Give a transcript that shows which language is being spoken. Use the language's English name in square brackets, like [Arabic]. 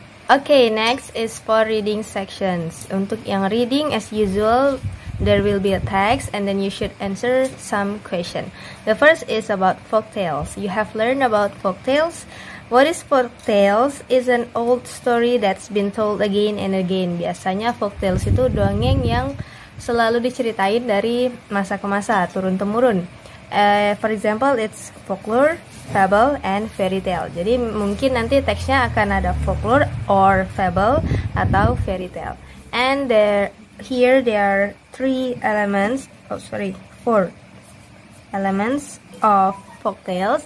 [English] Okay, next is for reading sections. [Indonesian] Untuk yang reading, [English] as usual, there will be a text and then you should answer some question. The first is about folktales. You have learned about folktales. What is folktales? Is an old story that's been told again and again. [Indonesian] Biasanya folktales itu dongeng yang selalu diceritain dari masa ke masa, turun-temurun. [English] For example, it's folklore, fable, and fairy tale. [Indonesian] Jadi mungkin nanti teksnya akan ada folklore or fable atau fairy tale. [English] And here there are 4 elements of folktales.